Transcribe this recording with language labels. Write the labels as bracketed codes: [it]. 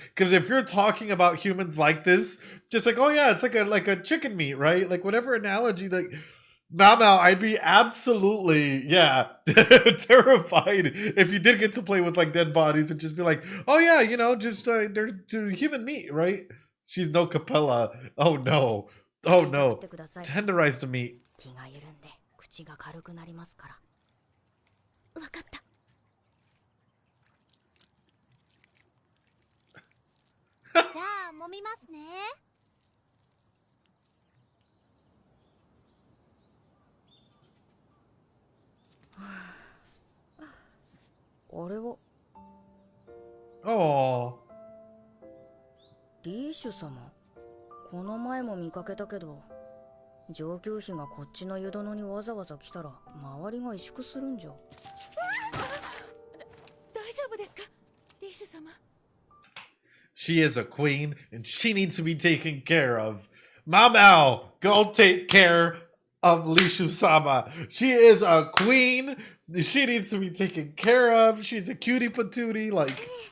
[en] Because if you're talking about humans like this, just like, oh yeah, it's like a chicken meat, right? Like whatever analogy, like, Mama, I'd be absolutely, yeah, terrified if you did get to play with like dead bodies and just be like, oh yeah, you know, just they're human meat, right? She's no Capella. Oh no. Oh no. Tenderize the meat. [ja] 気が緩んで口が軽くなりますから。わかった。じゃあ揉みますね。あれは。 [en] Oh. [ja] リーシュ様。この前も見かけたけど、上級妃がこっちの湯殿にわざわざ来たら周りが萎縮するんじゃ。大丈夫ですか、リーシュ様。 [en] She is a queen and she needs to be taken care of. Mamao, go take care of Lishu-sama. She is a queen. She needs to be taken care of. She's a cutie patootie, like.